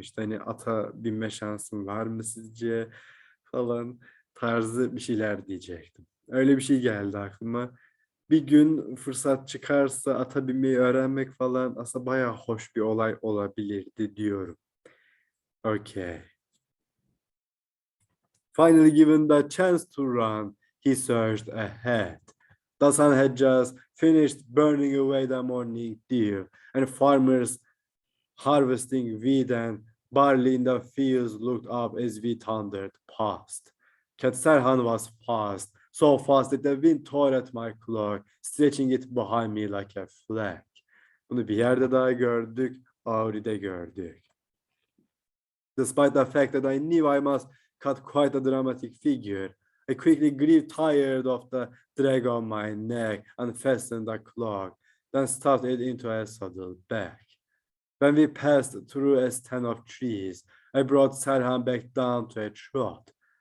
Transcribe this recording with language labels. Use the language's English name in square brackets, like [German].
[Turkish] İşte hani ata binme şansım var mı sizce falan tarzı bir şeyler diyecektim. Öyle bir şey geldi aklıma. Bir gün fırsat çıkarsa ata binmeyi öğrenmek falan aslında bayağı hoş bir olay olabilirdi diyorum. [English] Okay. Finally given the chance to run, he surged ahead. The sun had just finished burning away the morning dew, and farmers harvesting wheat and barley in the fields looked up as we thundered past. Serhan was fast, so fast that the wind tore at my cloak, stretching it behind me like a flag. [Turkish] Bunu bir yerde daha gördük, Auri'de gördük. [English] Despite the fact that I knew I must cut quite a dramatic figure, I quickly grew tired of the drag on my neck and fastened the cloak, then stuffed it into a saddle bag. When we passed through a stand of trees, I brought Serhan back down to a trot.